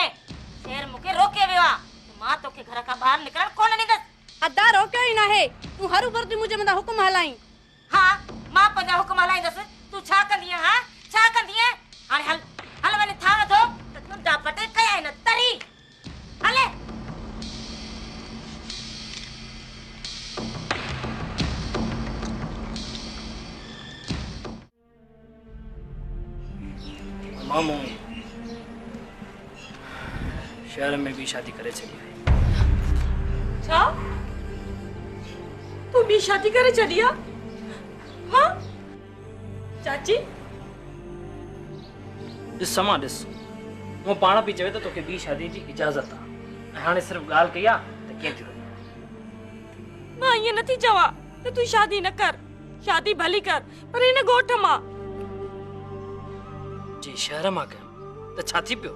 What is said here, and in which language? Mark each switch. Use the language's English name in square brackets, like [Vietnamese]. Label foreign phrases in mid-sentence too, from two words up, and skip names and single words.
[Sindhi] शेर मूंखे रोके वियो आहे, मां तोखे घर खां ॿाहिरि निकिरण कोन ॾींदसि। अदा रोकियो ई न आहे, तूं हरू भरू मुंहिंजे मथां हुकुम हलाई। हा मां पंहिंजा हुकुम हलाईंदसि, तूं छा कंदीअ, हा छा कंदीअ? हाणे हल हल वञी थांव थो त तुंहिंजा पटे कया आहिनि तरी। हले मामू शहर में भी शादी करे छड़ी है। छा तू भी शादी करे छड़ी आ? हां चाची ॾिस समा ॾिस, वो पाण पई चवे त तोखे ॿी शादी जी इजाज़त आहे, ऐं हाणे सिर्फ़ ॻाल्हि कई आहे त कीअं थी वञे। मां ईअं नथी चवां त तूं शादी न कर, शादी भली कर, पर हिन ॻोठ मां। जे शहर मां कयो त छा थी पियो?